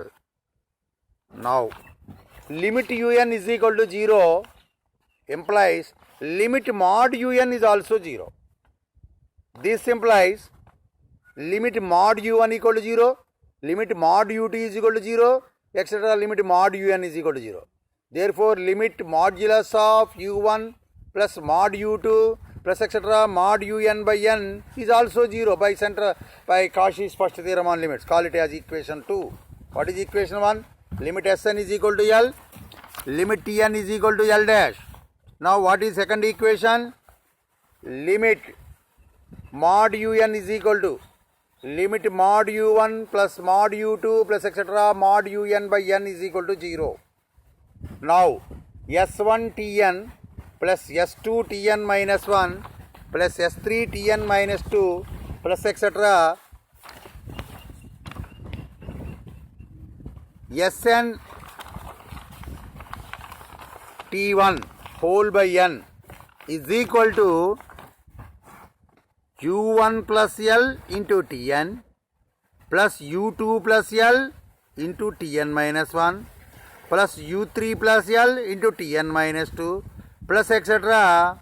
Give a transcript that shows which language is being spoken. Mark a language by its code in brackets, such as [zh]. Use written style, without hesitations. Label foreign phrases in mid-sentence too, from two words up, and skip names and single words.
[en] Now, limit Un is equal to 0 implies limit mod Un is also 0. This implies limit mod U1 equal to 0, limit mod U2 is equal to 0, etc. Limit mod Un is equal to 0. Therefore, limit modulus of U1 plus mod U2 plus etc. mod Un by n is also 0 by Cauchy's first theorem on limits. Call it as equation 2. What is equation 1? Limit Sn is equal to L, limit Tn is equal to L dash. Now what is second equation? Limit mod Un is equal to limit mod U1 plus mod U2 plus etc. mod Un by n is equal to 0. Now S1 Tn plus S2 Tn minus 1 plus S3 Tn minus 2 plus etc. Sn T1 whole by n is equal to U1 plus L into Tn plus U2 plus L into Tn minus 1 plus U3 plus L into Tn minus 2 plus etc.